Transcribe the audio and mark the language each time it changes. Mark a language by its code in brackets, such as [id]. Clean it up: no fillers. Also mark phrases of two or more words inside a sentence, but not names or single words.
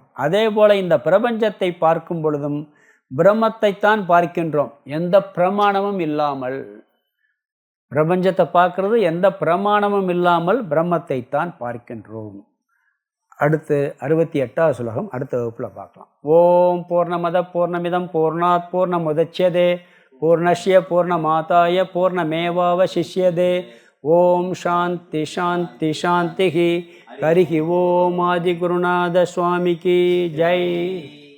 [ta] அதே போல் இந்த பிரபஞ்சத்தை பார்க்கும் பொழுதும் பிரம்மத்தைத்தான் பார்க்கின்றோம், எந்த பிரமாணமும் இல்லாமல். பிரபஞ்சத்தை பார்க்கறது எந்த பிரமாணமும் இல்லாமல் பிரம்மத்தை தான் பார்க்கின்றோம். அடுத்து 68வது ஸ்லோகம் அடுத்த வகுப்பில் பார்க்கலாம். [sa] ॐ पूर्णमदः पूर्णमिदं पूर्णात् पूर्णमुदच्यते पूर्णस्य पूर्णमादाय पूर्णमेवावशिष्यते. ॐ शान्तिः शान्तिः शान्तिः. हरिः ॐ [ta] ஆதிகுருநாத சுவாமிக்கு ஜெய்.